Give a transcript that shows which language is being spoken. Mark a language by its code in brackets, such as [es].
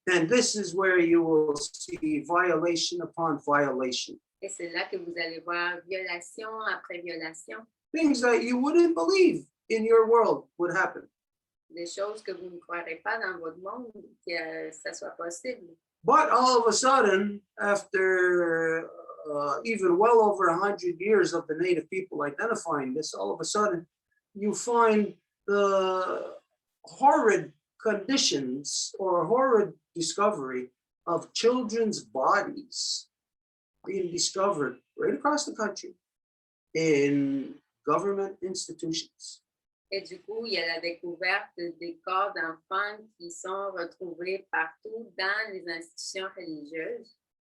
[en] And this is where you will see violation upon violation. [fr] Et c'est là que vous allez voir violation après violation, [en] Things that you wouldn't believe in your world would happen. [fr] des choses que vous ne croirez pas dans votre monde que ça soit possible. [en] But all of a sudden, after even well over 100 years of the native people identifying this, all of a sudden you find the horrid conditions or horrid discovery of children's bodies being discovered right across the country in government institutions. [fr] Et du coup, il y a la découverte des corps d'enfants qui sont retrouvés partout dans les institutions religieuses.